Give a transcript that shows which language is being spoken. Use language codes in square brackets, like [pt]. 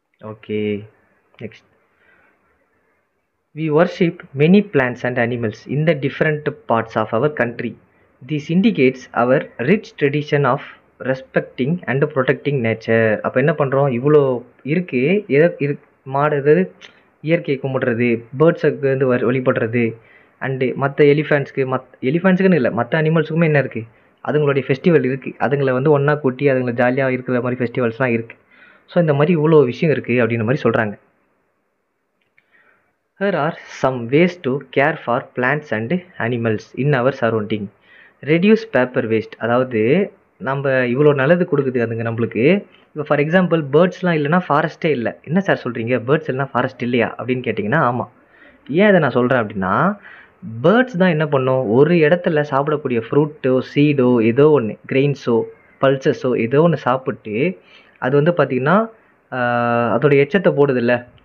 [en] Okay next, we worship many plants and animals in the different parts of our country. This indicates our rich tradition of respecting and protecting nature. [ta] அப்போ என்ன பண்ணுறோம், இவ்வளோ இருக்குது, மாடு, எதாவது இயற்கையை கும்பிடுறது, பேர்ட்ஸுக்கு வந்து வழிபடுறது, அண்டு மற்ற எலிஃபண்ட்ஸுக்குன்னு இல்லை, மற்ற அனிமல்ஸுக்குமே என்ன இருக்குது, அதுங்களுடைய ஃபெஸ்டிவல் இருக்குது. அதுங்களை வந்து ஒன்றா கூட்டி அதுங்களை ஜாலியாக இருக்கிற மாதிரி ஃபெஸ்டிவல்ஸ்லாம் இருக்குது. ஸோ இந்த மாதிரி இவ்வளோ விஷயம் இருக்குது அப்படின்ற மாதிரி சொல்கிறாங்க. [en] Here are some ways to care for plants and animals in our surrounding. Reduce paper waste. [ta] அதாவது நம்ம இவ்வளோ நல்லது கொடுக்குது அதுங்க நம்மளுக்கு. இப்போ ஃபார் எக்ஸாம்பிள் பேர்ட்ஸ்லாம் இல்லைனா ஃபாரஸ்ட்டே இல்லை. என்ன சார் சொல்கிறீங்க, பேர்ட்ஸ் இல்லைனா ஃபாரஸ்ட் இல்லையா அப்படின்னு கேட்டிங்கன்னா ஆமாம். ஏன் அதை நான் சொல்கிறேன் அப்படின்னா, பேர்ட்ஸ் தான் என்ன பண்ணும், ஒரு இடத்துல சாப்பிடக்கூடிய ஃப்ரூட்டோ, சீடோ, ஏதோ ஒன்று, கிரெயின்ஸோ, பல்சஸோ ஏதோ ஒன்று சாப்பிட்டு அது வந்து பார்த்திங்கன்னா அதோடைய எச்சத்தை போடுதில்ல,